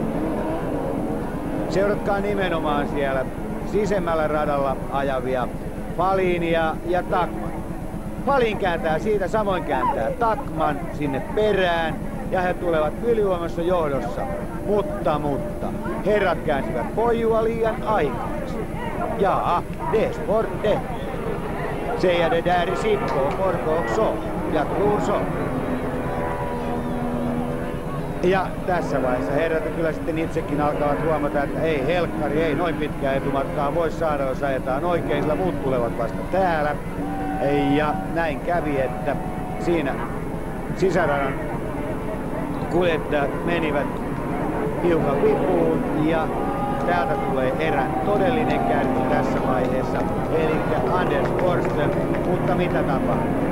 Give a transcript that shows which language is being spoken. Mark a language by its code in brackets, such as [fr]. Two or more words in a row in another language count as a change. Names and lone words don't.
[fi] Seuratkaa nimenomaan siellä sisemmällä radalla ajavia Fahlinia ja Takman. Fahlin kääntää siitä, samoin kääntää Takman sinne perään ja he tulevat ylivoimassa johdossa. Mutta, herrat käänsivät pojua liian aikaisin. [sv] Ja, det är sport det. Säger det där i Sippo Porko också. Jag tror så. [fi] Ja tässä vaiheessa herrat kyllä sitten itsekin alkavat huomata, että ei helkkari, ei noin pitkää etumatkaa voi saada, jos ajetaan oikein, sillä muut tulevat vasta täällä. Ja näin kävi, että siinä sisäradan kuljettajat menivät hiukan vipuun ja täältä tulee erän todellinen kärki tässä vaiheessa, eli Anders Forsström, mutta mitä tapahtuu?